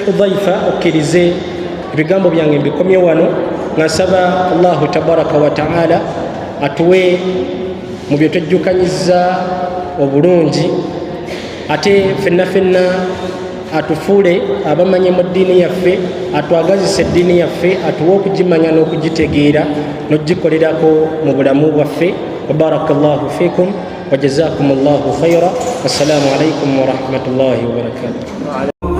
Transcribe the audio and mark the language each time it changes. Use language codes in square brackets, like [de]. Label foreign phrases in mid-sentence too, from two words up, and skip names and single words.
[lg] Dhaifa okkirize ebigambo byange mbikomye wano nga nsaba [ar] الله تبارك وتعالى [lg] atuwe mu bye twejjukanyiza obulungi ate fenna atufuule abamanye mu ddiini yaffe atwagazisa eddiini yaffe atuwe okugimanya n'okugitegeera n'okugikolerako mu bulamu bwaffe [ar] وبارك الله فيكم وجزاكم الله خيرا والسلام عليكم ورحمة الله وبركاته.